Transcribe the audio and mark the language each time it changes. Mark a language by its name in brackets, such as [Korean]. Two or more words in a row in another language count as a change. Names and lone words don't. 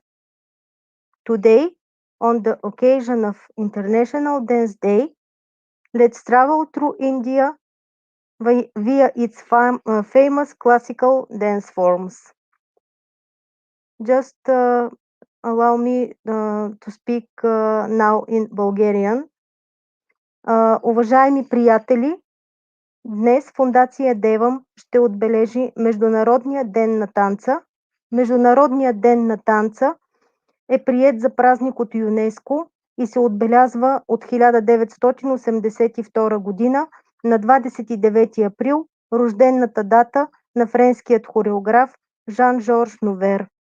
[English] Today, on the occasion of International Dance Day, let's travel through India via its famous classical dance forms. Just allow me to speak now in Bulgarian. [Bulgarian] Уважаеми приятели, днес Фондация Девам ще отбележи Международния ден на танца. Международният ден на танца е приет за празник от ЮНЕСКО и се отбелязва от 1982 година на 29 април, рождената дата на френският хореограф Жан-Жорж Новер.